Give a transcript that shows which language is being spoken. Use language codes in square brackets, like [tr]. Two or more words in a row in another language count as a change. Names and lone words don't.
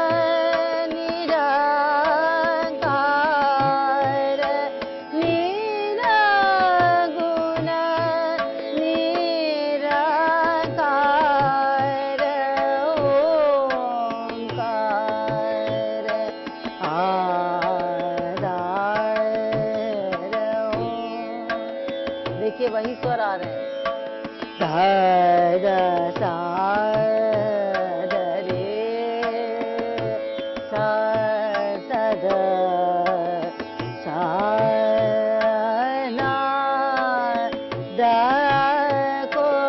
[hi] निराकार, निरगुण निराकार, ओंकार आधार, देखिए वही स्वर आ रहे हैं। ध सा ध रे सा ध सा ना, द को